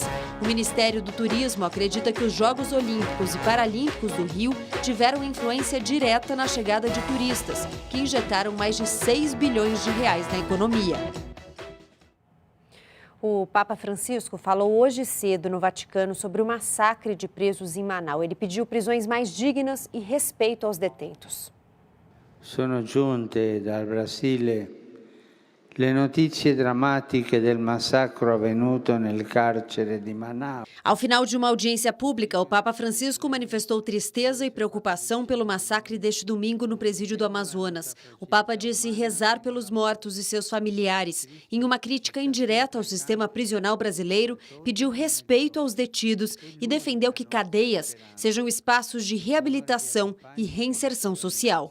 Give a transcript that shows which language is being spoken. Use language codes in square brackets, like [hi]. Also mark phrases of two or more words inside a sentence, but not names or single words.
[pt] O Ministério do Turismo acredita que os Jogos Olímpicos e Paralímpicos do Rio tiveram influência direta na chegada de turistas, que injetaram mais de 6 bilhões de reais na economia. O Papa Francisco falou hoje cedo no Vaticano sobre o massacre de presos em Manaus. Ele pediu prisões mais dignas e respeito aos detentos. [it] Sono giunte dal Brasile le notizie drammatiche del massacro avvenuto nel carcere di Manaus. [pt] Ao final de uma audiência pública, o Papa Francisco manifestou tristeza e preocupação pelo massacre deste domingo no presídio do Amazonas. O Papa disse rezar pelos mortos e seus familiares. Em uma crítica indireta ao sistema prisional brasileiro, pediu respeito aos detidos e defendeu que cadeias sejam espaços de reabilitação e reinserção social.